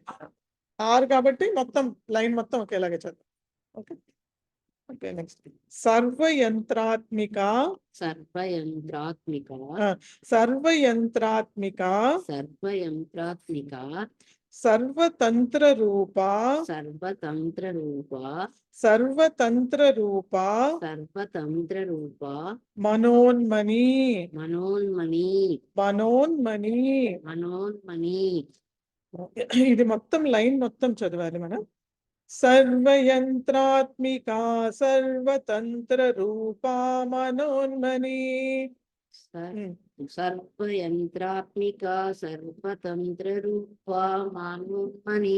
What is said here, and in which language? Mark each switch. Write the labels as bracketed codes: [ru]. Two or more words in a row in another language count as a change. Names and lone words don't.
[te] 6 కాబట్టి మొత్తం లైన్ మొత్తం ఒకేలాగే చదువు. [en] okay okay next సర్వయంత్రాత్మిక [sa] सर्वयंत्रात्मिका సర్వయంత్రాత్మిక सर्वयंत्रात्मिका సర్వతంత్ర రూప सर्वतंत्र रूपा సర్వతంత్ర రూప सर्वतंत्र रूपा మనోన్మణి मनोन्मणि మనోన్మణి. मनोन्मणि. [te] ఇది మొత్తం లైన్ మొత్తం చదవాలి మనం. [sa] సర్వయంత్రాత్మికా సర్వతంత్ర రూపా మనోన్మని. ఉమ్. సర్వయంత్రాత్మిక సర్వతంత్ర రూపా మనోన్మని.